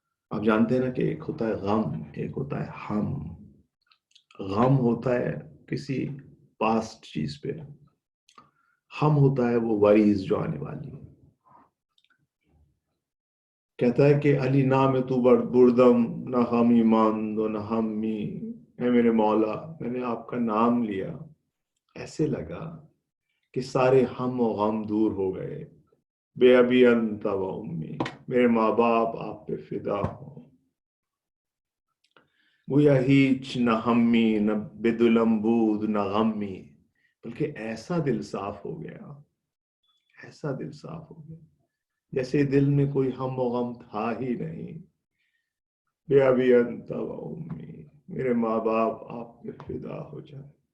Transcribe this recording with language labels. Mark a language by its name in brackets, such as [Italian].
[Urdu] آپ جانتے ہیں نا کہ ایک ہوتا ہے غم، ایک ہوتا ہے ہم. غم ہوتا ہے کسی پاسٹ چیز پہ، ہم ہوتا ہے وہ وریز جو آنے والی ہے. [Persian] کہتا ہے کہ علی نام تو بردم نہ غمی ماند و نہ ہمی. [Urdu] اے میرے مولا، میں نے آپ کا نام لیا، ایسے لگا کہ سارے ہم و غم دور ہو گئے. [Arabic] بے ابی انت و امی، [Urdu] میرے ماں باپ آپ پہ فدا ہوں. [Persian] گویا ہیچ نہ ہمی نہ بدلم بود نہ غمی، [Urdu] بلکہ ایسا دل صاف ہو گیا، ایسا دل صاف ہو گیا جیسے دل میں کوئی ہم و غم تھا ہی نہیں. [Arabic] بے ابی انت و امی، [Urdu] میرے ماں باپ آپ پہ فدا ہو جائے.